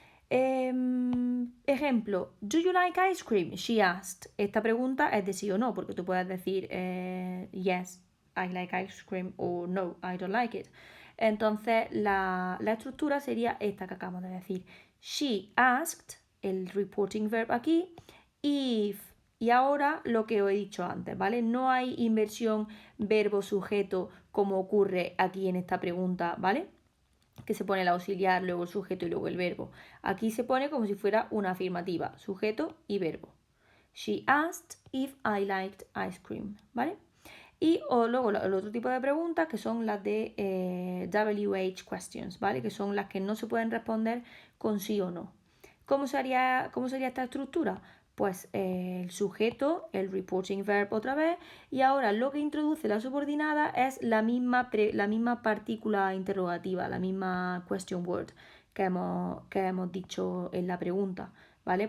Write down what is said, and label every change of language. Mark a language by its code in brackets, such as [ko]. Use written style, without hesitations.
[es] Ejemplo, [en] do you like ice cream? She asked. [es] Esta pregunta es de sí o no, porque tú puedes decir [en] yes, I like ice cream [es] o no, [en] I don't like it. [es] Entonces la estructura sería esta que acabamos de decir. [en] She asked, [es] el reporting verb aquí, if. Y ahora lo que os he dicho antes, ¿vale? No hay inversión verbo-sujeto como ocurre aquí en esta pregunta, ¿vale? Que se pone el auxiliar, luego el sujeto y luego el verbo. Aquí se pone como si fuera una afirmativa, sujeto y verbo. [en] She asked if I liked ice cream, ¿vale? [es] Y luego el otro tipo de preguntas que son las de WH questions, ¿vale? Que son las que no se pueden responder con sí o no. ¿Cómo sería esta estructura? Pues el sujeto, el reporting verb otra vez, y ahora lo que introduce la subordinada es la misma partícula interrogativa, la misma question word que hemos dicho en la pregunta, ¿vale?